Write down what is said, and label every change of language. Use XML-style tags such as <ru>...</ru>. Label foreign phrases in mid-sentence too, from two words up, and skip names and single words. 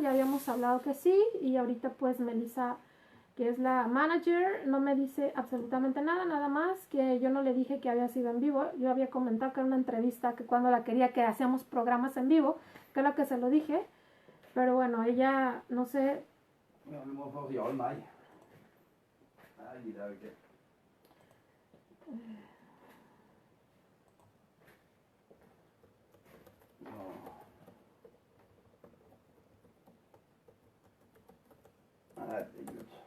<es>Ya habíamos hablado que sí, y ahorita pues Melissa, que es la manager, no me dice absolutamente nada, nada más que yo no le dije que había sido en vivo. Yo había comentado que era una entrevista, que cuando la quería que hacíamos programas en vivo, que es lo que se lo dije. Pero bueno, ella, no sé...</es> <no>Ja, vi må få ja eller nei. Nei, det er jo ikke... Herregud.</no>